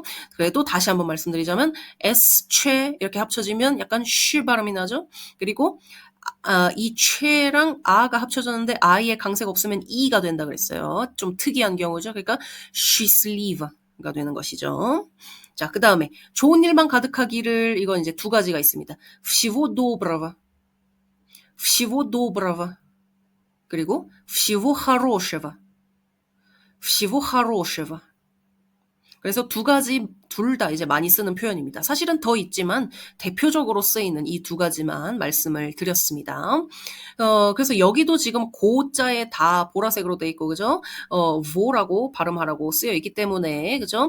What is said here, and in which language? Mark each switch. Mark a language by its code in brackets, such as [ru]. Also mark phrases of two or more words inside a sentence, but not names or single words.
[ko] 그래도 다시 한번 말씀드리자면 s 최 이렇게 합쳐지면 약간 쉬 발음이 나죠. 그리고 이 최랑 아가 합쳐졌는데 아이의 강세가 없으면 이가 된다 그랬어요. 좀 특이한 경우죠. 그러니까 쉬슬리브가 되는 것이죠. 자, 그 다음에 좋은 일만 가득하기를 이건 이제 두 가지가 있습니다. [ru] всего доброго, всего доброго. 그리고 всего хорошего, всего хорошего. [ko] 그래서 두 가지 둘 다 이제 많이 쓰는 표현입니다. 사실은 더 있지만 대표적으로 쓰이는 이 두 가지만 말씀을 드렸습니다. 그래서 여기도 지금 고자에 다 보라색으로 돼 있고 그죠? vo라고 발음하라고 쓰여 있기 때문에 그죠?